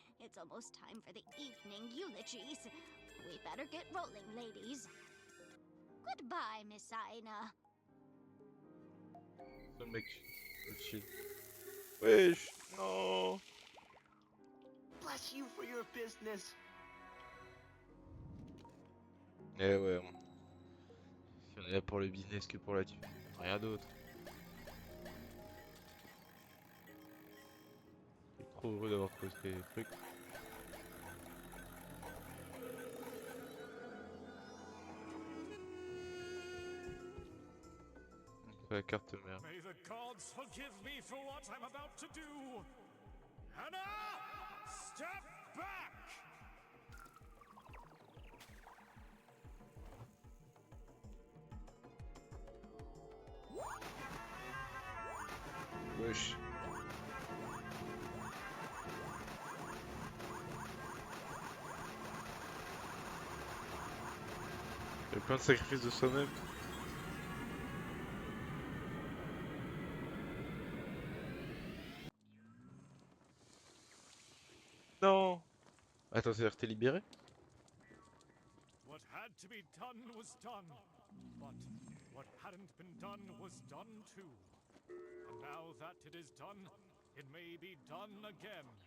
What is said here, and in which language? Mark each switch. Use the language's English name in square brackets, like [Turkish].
[English] It's almost time for the evening eulogies. We better get rolling, ladies. Goodbye, Miss Aina. [French] Le mec, chill. Wesh, non. [English] Bless you for your business. [French] Eh ouais, si on est là pour le business que pour la thune, rien d'autre. Je suis trop heureux d'avoir trouvé ces trucs. La carte mère. [English] May the gods forgive me for what I'm about to do. Hannah, step back! [French] Wesh. Il y a plein de sacrifices de soi-même. Non. Attends, c'est-à-dire que t'es libéré? [English] What had to be done was done, but what hadn't been done was done too. And now that it is done, it may be done again.